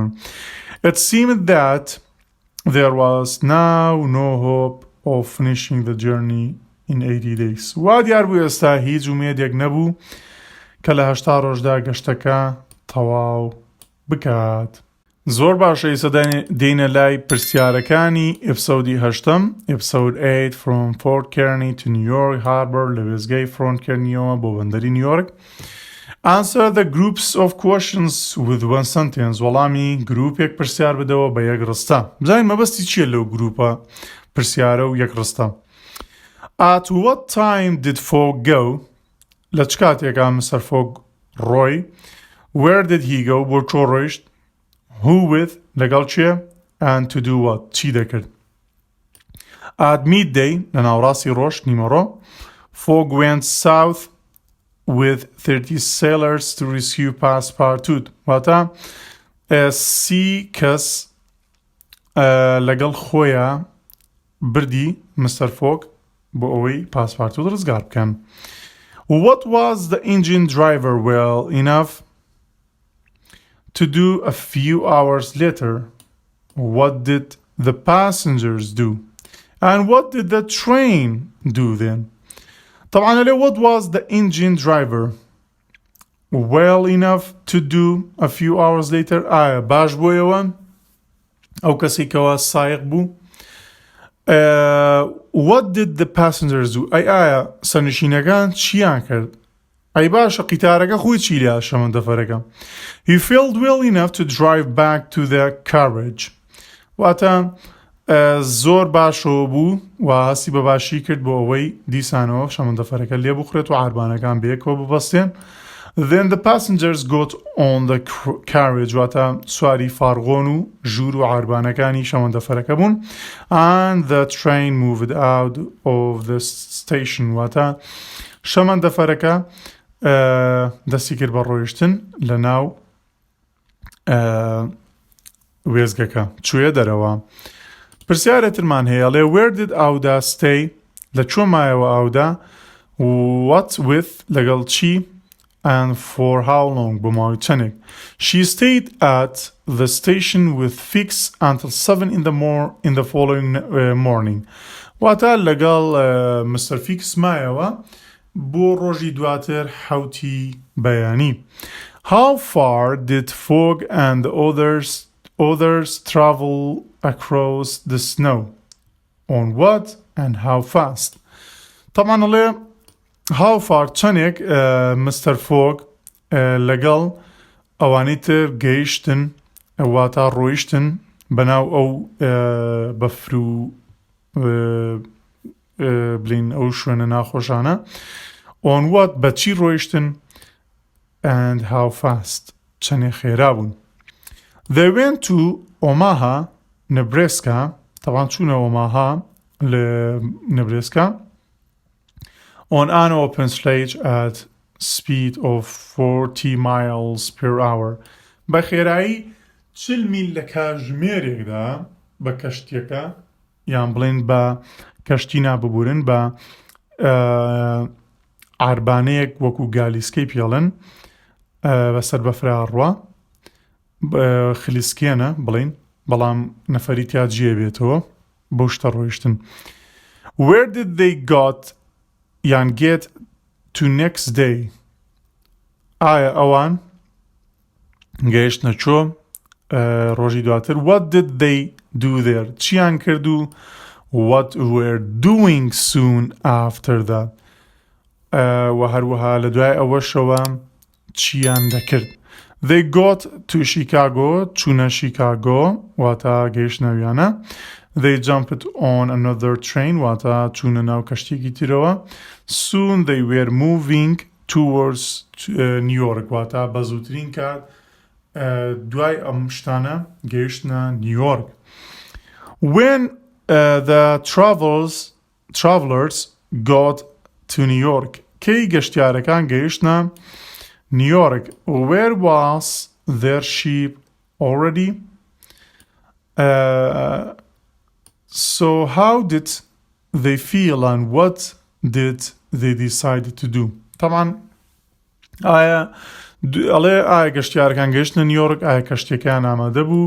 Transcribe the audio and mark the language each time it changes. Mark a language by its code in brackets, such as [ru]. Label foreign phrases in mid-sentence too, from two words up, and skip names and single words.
[en] It seemed that there was now no hope of finishing the journey in 80 days. [ckb] وا دیار بوو ئێستا هیچ ومێدێک نەبوو کە لە 80 ڕۆژدا گەشتەکە تەواو بکات. زۆر باشە ئێستا دێنە لای پرسیارەکانی ئیپسۆدی 8م. [en] Episode 8 from Fort Kearny to New York Harbor [ckb] لە وێزگەی فرۆنت کێرنیەوە بۆ بەندەری نیویۆرک. [en] Answer the groups of questions with one sentence. [ckb] وەڵامی گروپێک پرسیار بدەوە بە یەک ڕستە. بزانین مەبەستی چییە لەو گروپە پرسیارە و یەک ڕستە. [en] At what time did Fogg go? [ckb] لە چ کاتێکا Mr. Fogg ڕۆی؟ [en] Where did he go? [ckb] بۆ چۆ ڕۆیشت؟ [en] Who with? [ckb] لەگەڵ چیە؟ [en] And to do what? [ckb] چی دەکرد؟ [en] At midday [ckb] لە ناوڕاستی ڕۆژ نیمەڕۆ [en] Fogg went south with 30 sailors to rescue Passepartout. [ckb] واتە 30 کەس لەگەڵ خۆیان بردی Mr. Fogg بۆ ئەوەی پاسپارتوت ڕزگار بکەن. [en] What was the engine driver well enough to do a few hours later? What did the passengers do? And what did the train do then? طبعا what was the engine driver well enough to do a few hours later? [ckb] ئایا باش بوویەوە ئەو کەسێکەوە سایق بوو؟ [en] What did the passengers do? [ckb] ئایا سەرنشینەکان چیان کرد؟ ئەی باشە قیتارەکە خۆی چی لە شەمەندەفەرەکە؟ [en] He felt well enough to drive back to the carriage. [ckb] واتە زۆر باشەوە بوو و هەستی بە باشی کرد بۆ ئەوەی دیسانەوە شەمەندەفەرەکە لێ بخورێت و عاربانەکان بەیەکەوە ببەستێن. [en] Then the passengers got on the carriage. [ckb] واتە سواری فارغۆن و ژوور و عاربانەکانی شەمەندەفەرەکە بوون. [en] And the train moved out of the station. [ckb] واتە شەمەندەفەرەکە دەستی کرد بە ڕۆیشتن لە ناو وێزگەکە چوویە دەرەوە. پرسیارێترمان هەیە لێ [en] Where did Auda stay? [ckb] لە چۆ مایەوە ئاودا؟ [en] What with [ckb] لەگەڵ چی؟ [en] And for how long? [ckb] بۆ ماوەی چەندێک؟ [en] She stayed at the station with Fix until 7 in the following morning. [ckb] واتە لەگەڵ Mr. Fix مایەوە بۆ ڕۆژی دواتر حوتی بەیانی. [en] How far did Fogg and the others travel across the snow? On what and how fast? [ckb] طبعا لێ [en] how far [ckb] چەندێک Mr. Fogg لەگەڵ ئەوانەی تر گەیشتن واتە ڕۆیشتن بەناو ئەو بەفر و بڵین ئەو شوێنە ناخۆشانە [en] on what [ckb] بە چی ڕۆیشتن [en] and how fast [ckb] چەندێ خێرا بوون. [en] They went to Omaha, Nebraska. [ckb] طبعا چوونە Omaha لە Nebraska [en] on an open sledge at speed of 40 miles per hour. [ckb] بە خێرایی 40 میل لە کاتژمێرێکدا بە کەشتیەکە یان بڵێن بە کەشتی ناببورن بە عاربانەیەک وەکو گالیسکەی پێڵن بەسەر بەفرا ڕوا خلیسکێنە بڵین بەڵام نەفەری تیا جێ بێتەوە بۆ شتە ڕۆیشتن. [en] Where did they get to next day? [ckb] ئایا ئەوان گەیشتنە چۆ ڕۆژی دواتر. [en] What did they do there? [ckb] چیان کرد و [en] what were doing soon after that? [ckb] و هەروەها لە دوای ئەوەشەوە چیان دەکرد. [en] They got to Chicago, [ckb] چوونە شیکاگۆ واتە گەیشتنەویانە. [en] They jumped on another train [ckb] واتە چوونە ناو کەشتێکی ترەوە. [en] Soon they were moving towards New York [ckb] واتە بە زووترین کات دوای ئەم شتانە گەیشتنە نیویۆرک. [en] When the travelers got to New York [ckb] کەی گەشتیارەکان گەیشتنە نیویۆرک. [en] Where was their ship already? So how did they feel and what did they decide to do? [ckb] طبعا ئایا گەشتیارەکان گەیشتنە نیویۆرک ئایا کەشتیەکان ئامادە بوو.